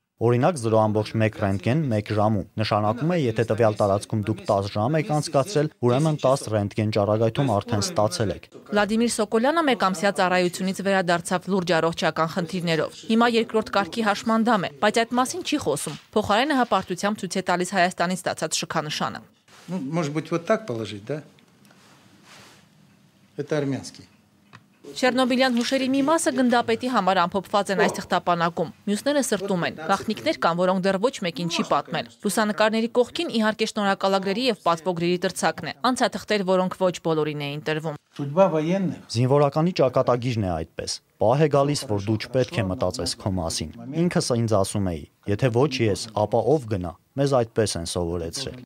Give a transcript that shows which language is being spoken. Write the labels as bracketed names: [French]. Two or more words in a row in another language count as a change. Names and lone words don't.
[Armenian] օրինակ 0.1 ռենտգեն 1 ժամում, նշանակում է, եթե տվյալ տարածքում դուք 10 ժամ եք անցկացրել, ուրեմն 10 ռենտգեն ճառագայթում արդեն ստացել եք։ Վլադիմիր Սոկոլյանը մեկամսյա ծառայությունից վերադարձավ լուրջ առողջական խնդիրներով։ Հիմա երկրորդ կարգի հաշմանդամ է, բայց այդ մասին չի խոսում։ Փոխարենը հպարտությամբ ցույց է տալիս Հայաստանից ստացած շքանշանը։ [Russian] Ну, может быть, вот так положить, да? Это армянский. [Armenian] Չեռնոբիլյան հուշերի մի մասը գնդապետի համար ամփոփված են այս թղթապանակում, մյուսները սրտում են, գաղտնիքներ կան, որոնք դեռ ոչ մեկին չի պատմել։ Լուսանկարների կողքին իհարկե շնորհակալագրերի եւ պատվոգրերի տրցակն է, անցաթղթեր, որոնք ոչ բոլորին էին տրվում։ Զինվորականի ճակատագիրն է այդպես։ Պահ է գալիս, որ դու չպետք է մտածես քո մասին։ Ինքս ինձ ասում էի, եթե ոչ ես, ապա ով գնա։ Մեզ այդպես են սովորեցրել։